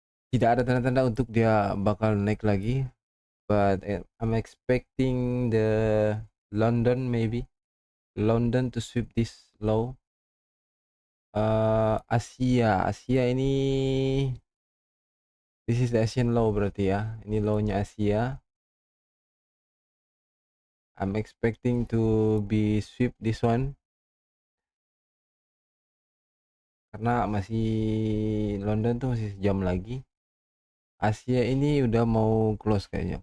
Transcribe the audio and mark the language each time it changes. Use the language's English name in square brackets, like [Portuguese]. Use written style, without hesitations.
[Indonesian] Tidak ada tanda-tanda untuk dia bakal naik lagi. [English] But I'm expecting the London maybe. London to sweep this low. [Indonesian] Asia ini, [English] this is the Asian low [Indonesian] berarti ya. Ini low-nya Asia. [English] I'm expecting to be sweep this one. [Indonesian] karena masih London tuh masih sejam lagi. Asia ini udah mau close kayaknya.